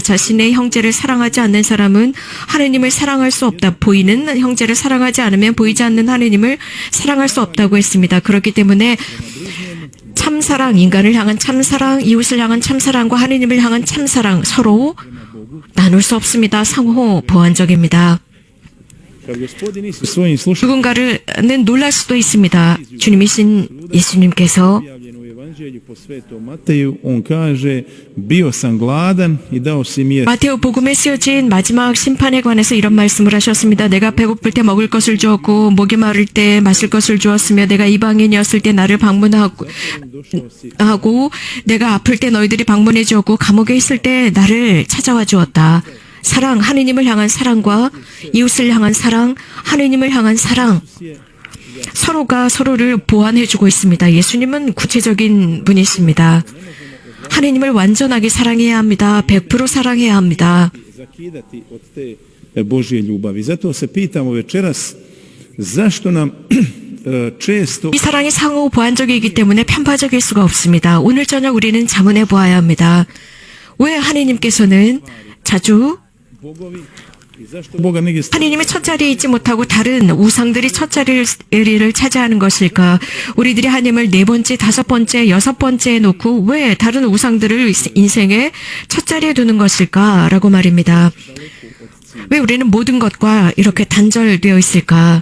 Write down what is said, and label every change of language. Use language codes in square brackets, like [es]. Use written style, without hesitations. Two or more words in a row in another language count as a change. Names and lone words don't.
[ko] 자신의 형제를 사랑하지 않는 사람은 하느님을 사랑할 수 없다. 보이는 형제를 사랑하지 않으면 보이지 않는 하느님을 사랑할 수 없다고 했습니다. 그렇기 때문에 참사랑, 인간을 향한 참사랑, 이웃을 향한 참사랑과 하느님을 향한 참사랑 서로 나눌 수 없습니다. 상호 보완적입니다. [hr] Kad Gospodin Isus svojim slušanjima [ko] 누군가는 놀랄 수도 있습니다. 주님이신 예수님께서 [hr] objavljeno u Evanđelju po svetom Mateju, on kaže, bio sam gladan i dao si mi jesti. [ko] 마테오 복음에 쓰여진 마지막 심판에 관해서 이런 말씀을 하셨습니다. 내가 배고플 때 먹을 것을 주었고 목이 마를 때 마실 것을 주었으며 내가 이방인이었을 때 나를 방문하고 내가 아플 때 너희들이 방문해 주었고 감옥에 있을 때 나를 찾아와 주었다. 사랑, 하느님을 향한 사랑과 이웃을 향한 사랑, 하느님을 향한 사랑 서로가 서로를 보완해주고 있습니다. 예수님은 구체적인 분이십니다. 하느님을 완전하게 사랑해야 합니다. 100% 사랑해야 합니다. [hr] Zakidati od te Božje ljubavi. Zato se pitamo večeras zašto nam često [ko] 이 사랑이 상호 보완적이기 때문에 편파적일 수가 없습니다. 오늘 저녁 우리는 자문해 보아야 합니다. 왜 하느님께서는 자주 [hr] bogovi i zašto Boga negdje [ko] 하느님이 첫 자리에 있지 못하고 다른 우상들이 첫 자리를 차지하는 것일까? 우리들이 하느님을 네 번째, 다섯 번째, 여섯 번째에 놓고 왜 다른 우상들을 인생의 첫 자리에 두는 것일까? 라고 말입니다. 왜 우리는 모든 것과 이렇게 단절되어 있을까?